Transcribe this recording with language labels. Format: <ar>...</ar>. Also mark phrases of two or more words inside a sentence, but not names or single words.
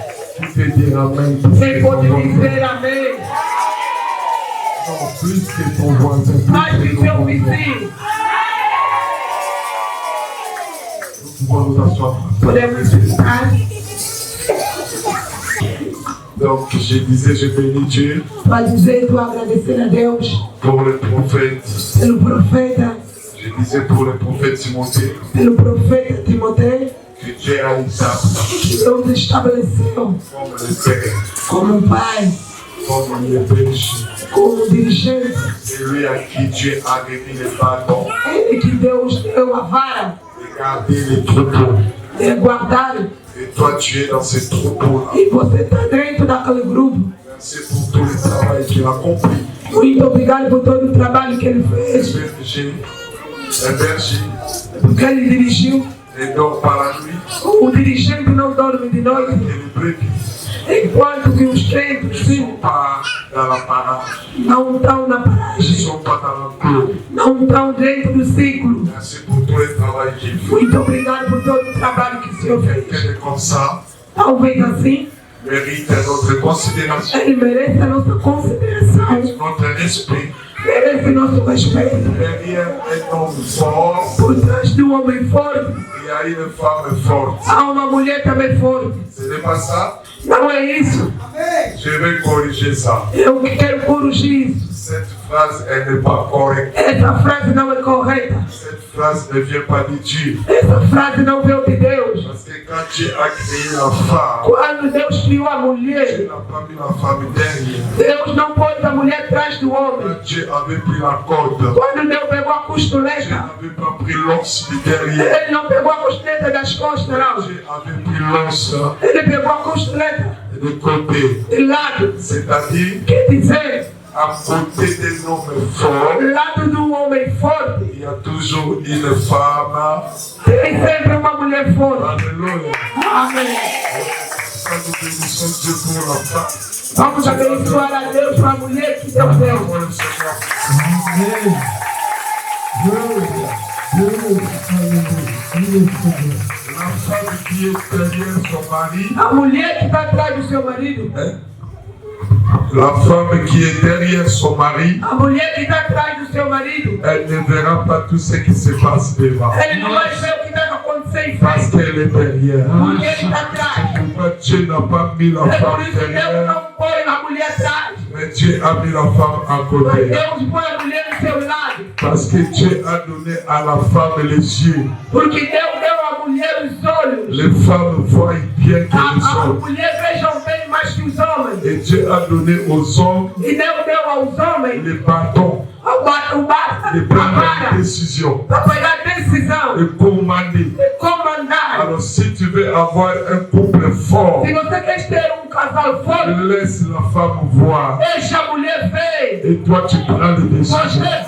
<fr>Tu peux dire Amen.</fr> <pt>Quem pode dizer amém?</pt> <fr>Non, plus que ton voisin.</fr> <pt>Mais</pt> <fr>Plus que</fr> <pt>que seu</pt> <fr>ton voisin.</fr> <pt>vizinho.</pt> <fr>Nous pouvons nous asseoir.</fr> <pt>Podemos ficar.</pt> <fr>Donc, je disais, je bénis Dieu</fr> <pt>Para dizer, estou agradecendo a Deus</pt> <fr>pour le prophète.</fr> <pt>pelo profeta,</pt> <fr>Je disais pour le prophète Timothée</fr> <pt>pelo profeta Timoteu,</pt> <fr>que Dieu a établi</fr> <pt>que Deus estabeleceu</pt> <fr>comme le Père,</fr> <pt>como pai,</pt> <fr>comme le péché.</fr> <pt>como dirigente.</pt> <fr>C'est lui à qui Dieu a remis les bâtons</fr> <pt>Ele que Deus deu a vara</pt> <fr>et gardé les troupeaux.</fr> <pt>de guardar.</pt> <fr>Et toi, tu es dans ces troupeaux-là.</fr> <pt>E você está dentro daquele grupo.</pt> <fr>Merci pour tout le travail qu'il a accompli.</fr> <pt>Muito obrigado por todo o trabalho que ele fez,</pt> <fr>Un berger</fr> <pt>porque ele dirigiu.</pt> <fr>ne dort pas la nuit</fr> <pt>O dirigente não dorme de noite,</pt> <fr>et les brebis</fr> <pt>enquanto que os crentes</pt> <fr>ne</fr> <pt>sim,</pt> <fr>sont pas dans la parade,</fr> <pt>não estão na</pt> <fr>ne</fr> <pt>paragem,</pt> <fr>sont pas dans l'enclos.</fr> <pt>não estão dentro do ciclo.</pt> <fr>Merci pour tout le travail qu'il fait.</fr> <pt>Muito obrigado por todo o trabalho que o Senhor fez.</pt> <fr>Quelqu'un est comme ça</fr> <pt>Talvez assim,</pt> <fr>mérite notre considération,</fr> <pt>ele merece a nossa consideração,</pt> <fr>notre respect.</fr> <pt>merece nosso respeito.</pt> <fr>Derrière un homme fort,</fr> <pt>Por trás de homem forte,</pt> <fr>il y a une femme forte.</fr> <pt>há uma mulher também forte.</pt> <fr>Ce n'est pas ça?</fr> <pt>Não é isso.</pt> <fr>Je vais corriger ça.</fr> <pt>Eu quero corrigir isso.</pt> <fr>Cette phrase, elle n'est pas correcte.</fr> <pt>Essa frase não é correta.</pt> <fr>Cette phrase ne vient pas de Dieu.</fr> <pt>Essa frase não veio de Deus.</pt> <fr>Parce que quand Dieu a créé la femme,</fr> <pt>Quando Deus criou a</pt> <fr>Dieu</fr> <pt>mulher,</pt> <fr>n'a pas mis la femme derrière.</fr> <pt>Deus não pôs a mulher atrás do homem.</pt> <fr>Quand Dieu avait pris la corde,</fr> <pt>Quando Deus pegou a</pt> <fr>Dieu</fr> <pt>costeleta,</pt> <fr>n'avait pas pris l'os de derrière.</fr> <pt>ele não pegou a costeleta das costas, não.</pt> <fr>Dieu avait pris l'os</fr> <pt>Ele pegou a costeleta</pt> <fr>de côté.</fr> <pt>de lado.</pt> <fr>C'est-à-dire,</fr> <pt>Quer dizer,</pt> <fr>à côté d'un homme fort,</fr> <pt>lado do homem forte,</pt> <fr>il y a toujours une femme.</fr> <pt>tem sempre uma mulher forte.</pt> <fr>Alléluia.</fr> <pt>Amém.</pt> <fr>Quand nous bénissons Dieu pour la femme,</fr> <pt>Vamos abençoar a Deus para a mulher que Deus deu.</pt> <fr>pour le Seigneur. La femme qui est derrière son mari,</fr> <pt>A mulher que está atrás do seu marido,</pt> <fr>la femme qui est derrière son mari,</fr> <pt>a mulher que está atrás do seu marido,</pt> <fr>elle ne verra pas tout ce qui se passe devant.</fr> <pt>ele não vai ver o que deve acontecer em</pt> <fr>Parce</fr> <pt>frente,</pt> <fr>qu'elle est derrière.</fr> <pt>porque ele está atrás.</pt> <fr>Pourquoi Dieu n'a pas mis la</fr> <pt>É por</pt> <fr>femme</fr> <pt>isso que Deus</pt> <fr>derrière,</fr> <pt>não põe a mulher atrás,</pt> <fr>mais Dieu a mis la femme à</fr> <pt>mas</pt> <fr>côté.</fr> <pt>Deus põe a mulher do seu lado,</pt> <fr>Parce que Dieu a donné à la femme les yeux.</fr> <pt>porque Deus deu à mulher os olhos.</pt> <fr>Les femmes voient bien que les</fr> <pt>A</pt> <fr>hommes.</fr> <pt>mulher vejam bem mais que os homens.</pt> <fr>Et Dieu a donné aux hommes</fr> <pt>E Deus deu aos homens</pt> <fr>les bâtons de prendre une décision, de commander. Alors si tu veux avoir un couple fort, laisse la femme voir. Et toi tu prends les décisions.</fr>